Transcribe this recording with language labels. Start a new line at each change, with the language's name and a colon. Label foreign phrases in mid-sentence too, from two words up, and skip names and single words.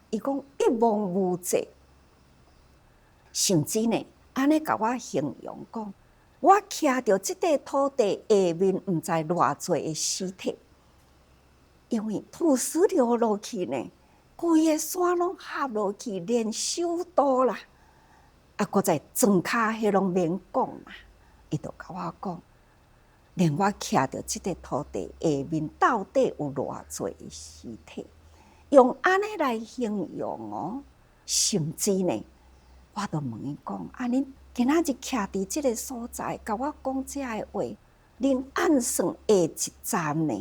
Min Nan Chinese: 伊講一望無際，甚至呢安尼甲我形容講，我徛到這塊土地下面，唔知偌濟的屍體。因為土石流落去呢，規個山攏合落去，連首都啦，閣再莊腳迄攏免講啦。伊就甲我讲，连我徛着即个土地下面，到底有偌济尸体？用安尼来形容哦，甚至呢，我就问伊讲：啊，恁今仔日徛伫即个所在，甲我讲遮个话，恁按算下一站呢？